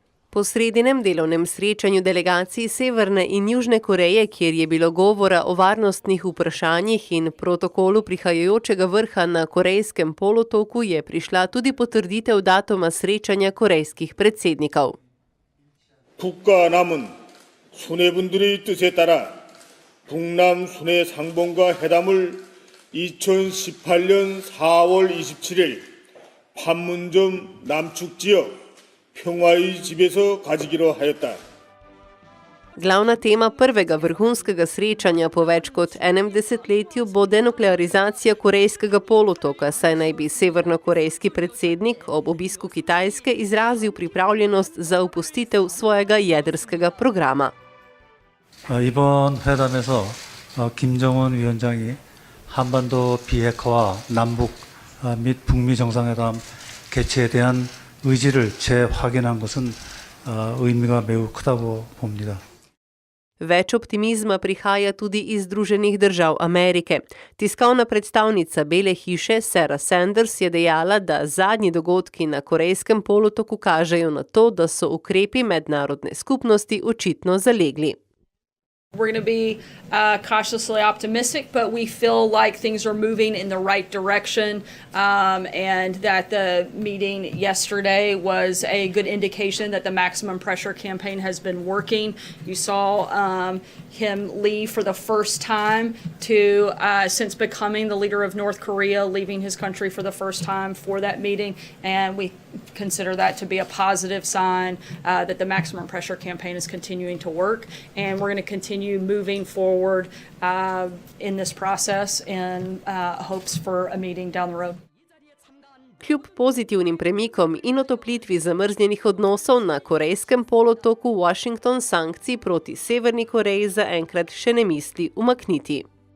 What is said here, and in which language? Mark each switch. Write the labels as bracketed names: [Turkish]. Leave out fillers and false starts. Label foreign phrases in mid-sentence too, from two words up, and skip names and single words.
[Slovenian] Po sredinem delovnem srečanju delegacij Severne in Južne Koreje, kjer je bilo govora o varnostnih vprašanjih in protokolu prihajajočega vrha na Korejskem polotoku, je prišla tudi potrditev datuma srečanja korejskih predsednikov. [Korean] 국가 남은 수뇌분들의 뜻에 따라 북남 수뇌 상봉과 회담을 2018년 4월 27일 판문점 남측 지역 평화의 집에서 가지기로 하였다. [Slovenian] Glavna tema prvega vrhunskega srečanja po več kot enem desetletju bo denuklearizacija Korejskega polotoka, saj naj bi severnokorejski predsednik ob obisku Kitajske izrazil pripravljenost za opustitev svojega jedrskega programa. [Korean] 이번 회담에서 김정은 위원장이 한반도 비핵화와 남북 및 북미 정상회담 개최에 대한 의지를 재확인한 것은 의미가 매우 크다고 봅니다. [Slovenian] Več optimizma prihaja tudi iz Združenih držav Amerike. Tiskovna predstavnica Bele hiše Sarah Sanders je dejala, da zadnji dogodki na Korejskem polotoku kažejo na to, da so ukrepi mednarodne skupnosti očitno zalegli. [English] We're going to be cautiously optimistic, but we feel like things are moving in the right direction, and that the meeting yesterday was a good indication that the maximum pressure campaign has been working. You saw him leave for the first time since becoming the leader of North Korea, leaving his country for the first time for that meeting, and we consider that to be a positive sign that the maximum pressure campaign is continuing to work, and we're going to continue moving forward in this process in hopes for a meeting down the road. [Slovenian] Kljub pozitivnim premikom in otoplitvi zamrznjenih odnosov na Korejskem polotoku, Washington sankcij proti Severni Koreji zaenkrat še ne misli umakniti.